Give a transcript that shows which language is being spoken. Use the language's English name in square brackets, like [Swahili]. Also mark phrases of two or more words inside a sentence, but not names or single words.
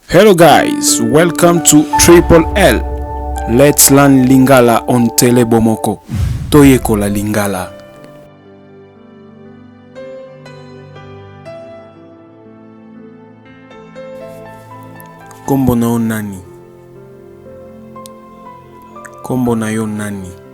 [English] Hello guys, welcome to Triple L. Let's learn Lingala on Tele Bomoko. [Lingala] Toyeko la Lingala. Kombo na yo nani? Kombo na yo nani?